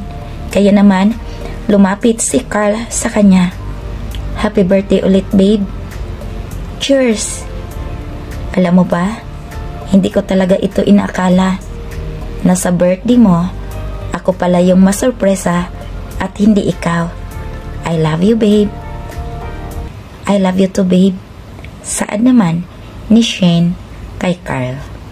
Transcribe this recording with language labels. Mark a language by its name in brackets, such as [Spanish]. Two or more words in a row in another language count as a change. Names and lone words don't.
[Filipino] Kaya naman, lumapit si Carl sa kanya. [English] Happy birthday ulit, babe. Cheers. [Filipino] Alam mo ba, hindi ko talaga ito inaakala na sa birthday mo, ako pala yung masurpresa at hindi ikaw. [English] I love you, babe. I love you too, babe. [Filipino] Saad naman ni Shen kay Carl.